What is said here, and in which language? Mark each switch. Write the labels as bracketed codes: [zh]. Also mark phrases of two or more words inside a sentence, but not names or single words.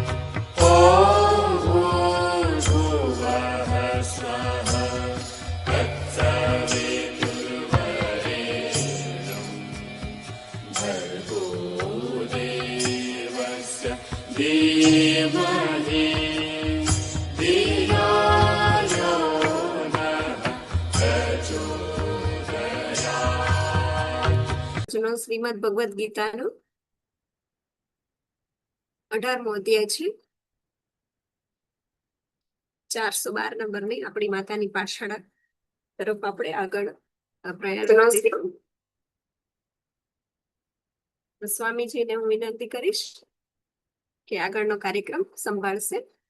[sa] ॐ भूर्भुवः स्वः तत्सवितुर्वरेण्यं भर्गो देवस्य धीमहि धियो यो नः प्रचोदयात्। [gu] શ્રીમદ ભગવદ્ ગીતાનો 18મો અધ્યાય છે. 412 નંબરની આપણી માતાની પાઠશાળા તરફ આપણે આગળ પ્રયાણ કરીશું. સ્વામીજીને હું વિનંતી કરીશ કે આગળનો કાર્યક્રમ સંભાળશે.